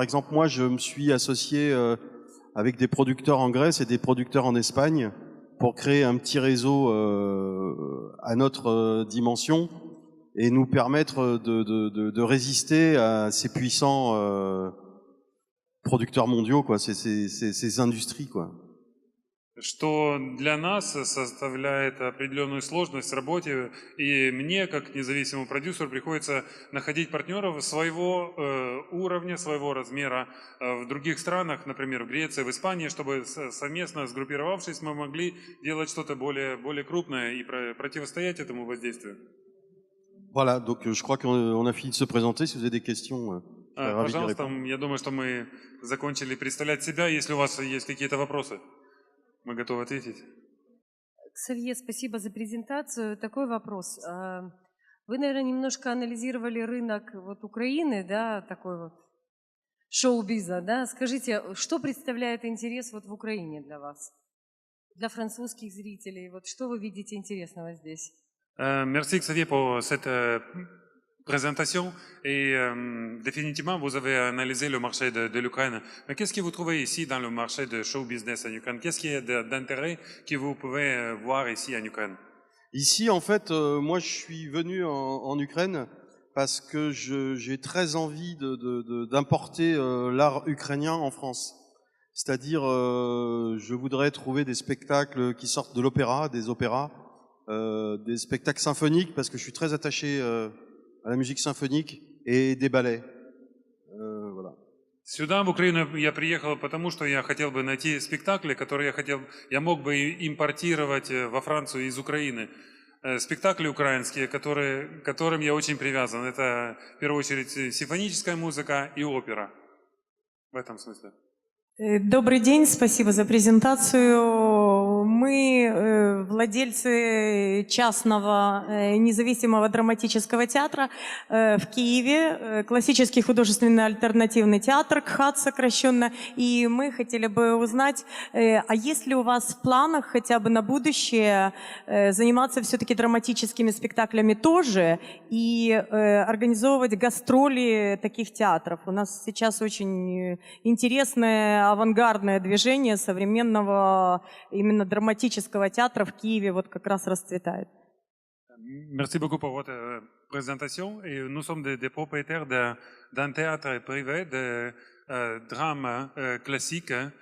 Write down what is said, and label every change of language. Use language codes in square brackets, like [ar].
[fr] Par exemple, moi, je me suis associé avec des producteurs en Grèce et des producteurs en Espagne pour créer un petit réseau à notre dimension et nous permettre de résister à ces puissants producteurs mondiaux, quoi, ces industries, quoi. [ru] Что для нас составляет определенную сложность в работе, и мне, как независимому продюсеру, приходится находить партнеров своего уровня, своего размера в других странах, например, в Греции, в Испании, чтобы совместно сгруппировавшись, мы могли делать что-то более крупное и противостоять этому воздействию. [fr] Voilà, donc je crois qu'on a fini de se présenter. Si vous avez des questions, [ru] пожалуйста, я думаю, что мы закончили представлять себя. Если у вас есть какие-то вопросы, мы готовы ответить. Ксавье, спасибо за презентацию. Такой вопрос. Вы, наверное, немножко анализировали рынок вот Украины, да, такой вот шоу-биза, да? Скажите, что представляет интерес вот в Украине для вас, для французских зрителей? Вот что вы видите интересного здесь? [fr] Merci Xavier pour cette présentation et définitivement vous avez analysé le marché de l'Ukraine. Mais qu'est-ce que vous trouvez ici dans le marché de show business en Ukraine? Qu'est-ce qui est d'intérêt que vous pouvez voir ici en Ukraine? Ici, en fait, moi je suis venu en Ukraine parce que j'ai très envie d'importer l'art ukrainien en France. C'est-à-dire, je voudrais trouver des spectacles qui sortent de l'opéra, des opéras, des spectacles symphoniques, parce que je suis très attaché à la musique symphonique, et des ballets. Voilà. [ru] Сюда, в Украину, я приехал, потому что я хотел бы найти спектакли, которые я мог бы импортировать во Францию из Украины. Спектакли украинские, к которым я очень привязан. Это, в первую очередь, симфоническая музыка и опера. В этом смысле. Добрый день, спасибо за презентацию. Мы владельцы частного независимого драматического театра в Киеве, классический художественный альтернативный театр, КХАТ сокращенно. И мы хотели бы узнать, а есть ли у вас в планах хотя бы на будущее заниматься все-таки драматическими спектаклями тоже и организовывать гастроли таких театров? У нас сейчас очень интересное авангардное движение современного именно драматического театра в Киеве вот как раз расцветает. [fr] Merci beaucoup pour votre présentation. Et nous sommes des propriétaires d'un théâtre privé de drame classique.